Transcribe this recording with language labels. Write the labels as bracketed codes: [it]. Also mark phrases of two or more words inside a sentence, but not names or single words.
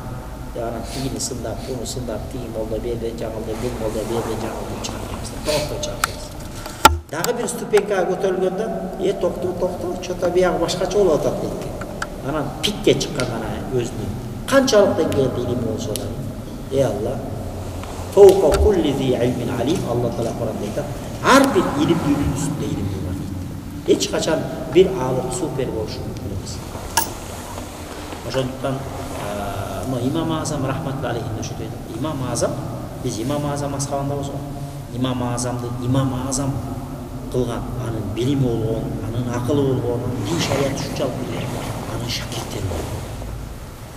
[ky] Анан тигини сындап, буну сындап, тиги молдо берди, жаңылды, бул молдо берди, жаңылды чыгарып. Токтой чыгарып. Дагы бир ступенькага көтөрүлгөндө, токто, чото биягы башкача болуп атат дейт. Анан пикке чыккан өзүнүн канчалык деңгээлде илими болсо да, Алла, [ar] فوق كل ذي علم عليم, [ky] Алла Таала Куранда айтат, ар бир илимдүүнүн үстүндө илимдүү бар дейт. Эч качан бир алып супер болушу мүмкүн эмес. Ошондуктан Имам Азам [ar] رحمة الله عليه [ky] ошо дейт. Имам Азам, биз Имам Азам асхабындабыз го. Имам Азамды Имам Азам кылган, анын билими болгон, анын акылы болгон, дин шарият ушунчалык билген, анын шакирттери болгон.